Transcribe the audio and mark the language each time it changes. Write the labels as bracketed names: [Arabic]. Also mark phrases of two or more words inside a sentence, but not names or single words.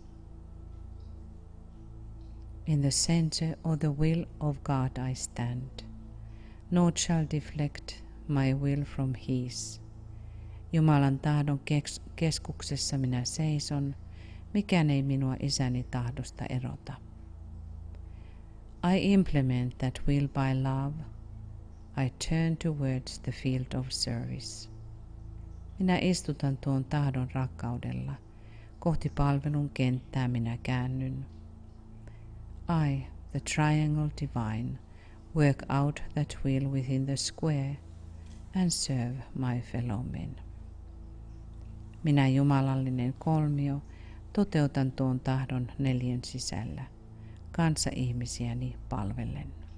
[English] In the center of the will of God I stand. Naught shall deflect my will from His. [Finnish] Jumalan tahdon keskuksessa minä seison, mikään ei minua Isäni tahdosta erota. [English] I implement that will by love. I turn towards the field of service. [Finnish] Minä istutan tuon tahdon rakkaudella. Kohti palvelun kenttää minä käännyn. [English] I, the triangle divine, work out that will within the square and serve my fellow men. [Finnish] Minä jumalallinen kolmio toteutan tuon tahdon neljän sisällä, kanssaihmisiäni palvellen.